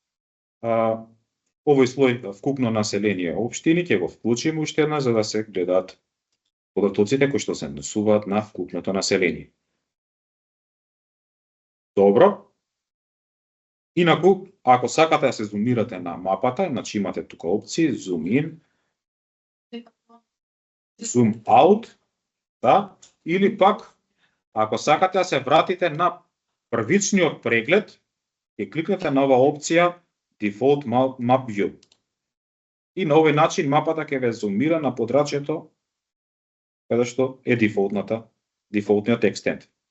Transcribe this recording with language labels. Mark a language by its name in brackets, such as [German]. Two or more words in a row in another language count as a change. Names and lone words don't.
[Macedonian] Овој слој вкупно население општини ќе го вклучиме уште една за да се гледаат податоците кои што се однесуваат на вкупното население. Добро. Инаку, ако сакате да се зумирате на мапата, значи имате тука опции [English] zoom in, zoom out, [Macedonian] да, или пак ако сакате да се вратите на првичниот преглед, ќе кликнете на оваа опција [English] Default Map View. [Macedonian] И на овој начин мапата ќе ве зумира на подрачјето каде што е дефолтниот екстент.